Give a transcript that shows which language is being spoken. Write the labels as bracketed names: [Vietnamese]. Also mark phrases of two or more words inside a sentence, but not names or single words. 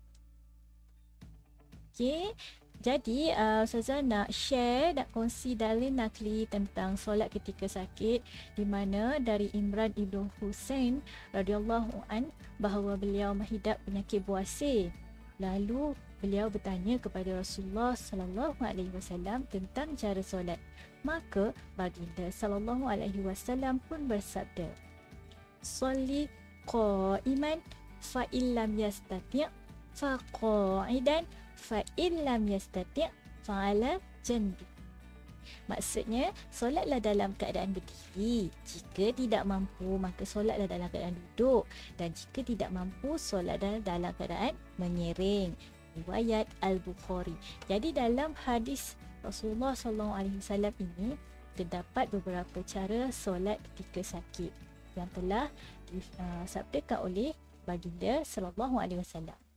[Malay] Jadi Ustazah nak share, nak kongsi dalil nakli tentang solat ketika sakit, di mana dari Imran ibn Husain [Arabic] رضي الله عن [Malay] bahawa beliau menghidap penyakit buasir. Lalu beliau bertanya kepada Rasulullah [Arabic] صلى الله عليه وسلم [Malay] tentang cara solat. Maka baginda [Arabic] صلى الله عليه وسلم [Malay] pun bersabda, [Arabic] "صل قائما فإن لم تستطع فقاعدا فإن لم تستطع فعلى جنب." [Malay] Maksudnya, solatlah dalam keadaan berdiri. Jika tidak mampu, maka solatlah dalam keadaan duduk. Dan jika tidak mampu, solatlah dalam keadaan menyiring. Riwayat Al-Bukhari. Jadi dalam hadis Rasulullah SAW ini terdapat beberapa cara solat ketika sakit yang telah disabdakan oleh baginda SAW.